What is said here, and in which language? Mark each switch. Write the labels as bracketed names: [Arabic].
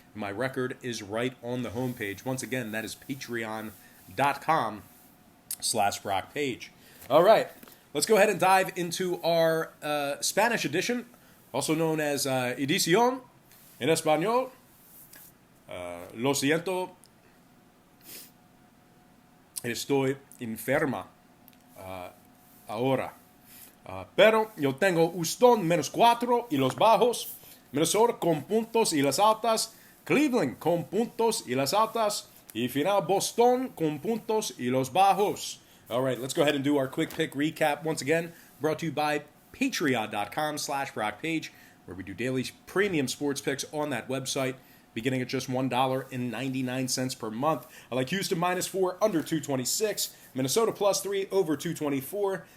[English] My record is right on the homepage. Once again, that is patreon.com/BrockPage. All right, let's go ahead and dive into our Spanish edition, also known as [Spanish] Edición en Español. Lo siento, estoy enferma ahora. Pero yo tengo Houston -4 y los bajos, Minnesota con puntos y las altas, Cleveland con puntos y las altas, y final Boston con puntos y los bajos. [English] All right, let's go ahead and do our quick pick recap. Once again, brought to you by patreon.com/BrockPage, where we do daily premium sports picks on that website, beginning at just $1.99 per month. I like Houston -4, under 226. Minnesota +3, over 224.